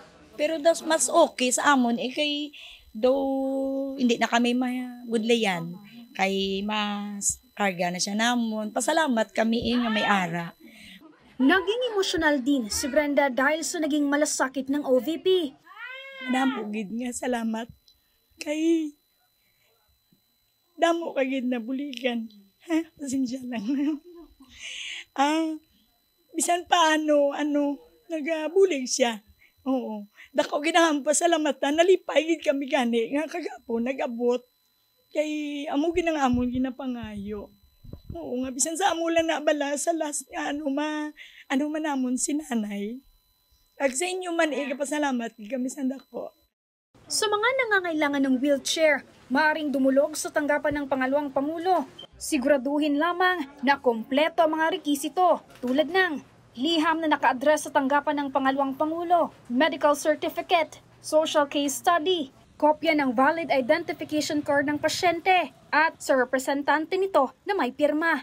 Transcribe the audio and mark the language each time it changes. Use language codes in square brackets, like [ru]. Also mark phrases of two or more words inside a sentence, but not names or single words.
[hil] Pero mas okay sa amon, kay daw hindi na kami magudlayan, kay mas karga na siya namon. Pasalamat kami nga may ara. [tl] Naging emosyonal din si Brenda dahil sa naging malasakit ng OVP. [hil] Namugid nga salamat kay damo kagid na buligan. Pasensya lang. Bisan paano, nagabulig siya. Oo. Dako ginahampas salamatan, nalipay gid kami gani nga kagapo nagabot. Kay amo ginangamon ginapangayo. Oo nga, bisan sa amo lang nabala sa last ano man namon si nanay. Ag sa inyo man pasalamat kami sa dako. [tl] Sa mga nangangailangan ng wheelchair, maaaring dumulog sa tanggapan ng pangalawang Pangulo. Siguraduhin lamang na kompleto ang mga rekisito tulad ng liham na naka-address sa tanggapan ng pangalawang Pangulo, [en] medical certificate, social case study, [tl] kopya ng [en] valid identification card [tl] ng pasyente at sa representante nito na may pirma.